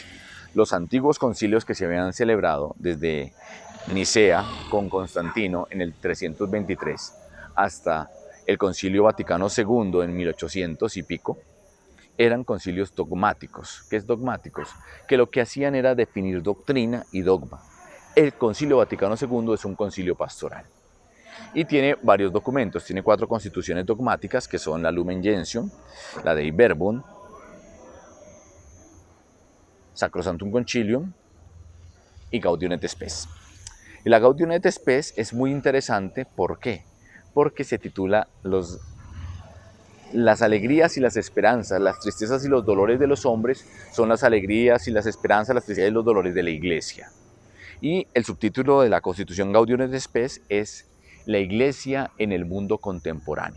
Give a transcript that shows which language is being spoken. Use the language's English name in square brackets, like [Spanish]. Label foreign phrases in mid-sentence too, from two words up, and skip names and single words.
[Spanish] Los antiguos concilios que se habían celebrado desde Nicea con Constantino en el 323 hasta el Concilio Vaticano II en 1800 y pico, eran concilios dogmáticos. ¿Qué es dogmáticos? Que lo que hacían era definir doctrina y dogma. El Concilio Vaticano II es un concilio pastoral y tiene varios documentos. Tiene 4 constituciones dogmáticas que son la Lumen Gentium, la Dei Verbum, Sacrosanctum Concilium y Gaudium et Spes. Y la Gaudium et Spes es muy interesante, ¿por qué? Porque se titula las alegrías y las esperanzas, las tristezas y los dolores de los hombres son las alegrías y las esperanzas, las tristezas y los dolores de la iglesia. Y el subtítulo de la Constitución Gaudium et Spes es la iglesia en el mundo contemporáneo.